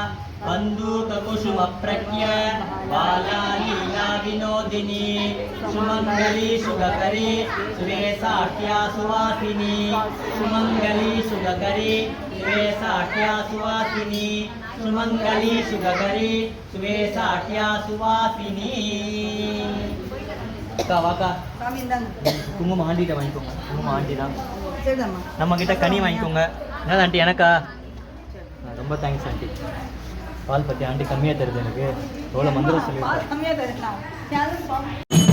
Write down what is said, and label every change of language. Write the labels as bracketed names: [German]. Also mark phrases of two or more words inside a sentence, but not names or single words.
[Sanskrit] बंदूककुसुमप्रज्ञ बालालीला विनोदिनी सुमंगली सुगकरी सुरेशाट्या सुवासिनी सुमंगली सुगकरी सुरेशाट्या सुवासिनी सुमंगली सुगकरी सुरेशाट्या सुवासिनी। [Tamil] வாக்கா குங்குமம் ஆண்டிட்ட வாங்கிக்கோங்க. குங்குமம் ஆண்டி தான் நம்ம கிட்ட கனி வாங்கிக்கோங்க. என்ன ஆண்டி எனக்கா? ரொம்ப தேங்க்ஸ் ஆண்டி. பால் பற்றி ஆண்டி கம்மியாக தருது எனக்கு. எவ்வளோ மந்திரம் சொல்லியிருக்கேன்.